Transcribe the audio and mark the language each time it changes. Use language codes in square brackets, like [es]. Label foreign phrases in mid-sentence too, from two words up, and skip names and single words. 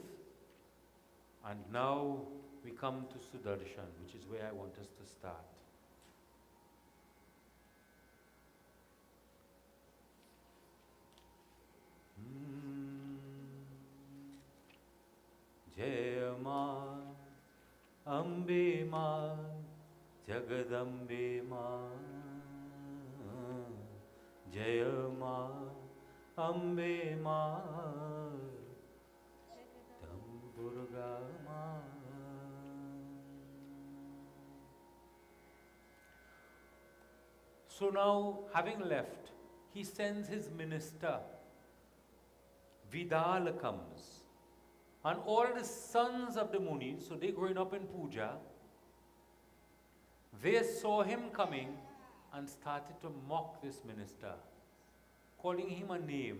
[en] And now we come to Sudarshan, which is where I want us to start. [hi] Jaya Ma, Ambe Ma, Jagadambe Ma, Jaya Ma, Ambe Ma, Durga Ma. [en] So now, having left, he sends his minister. Vidal comes. And all the sons of the Munis, so they growing up in puja, they saw him coming and started to mock this minister, calling him a name.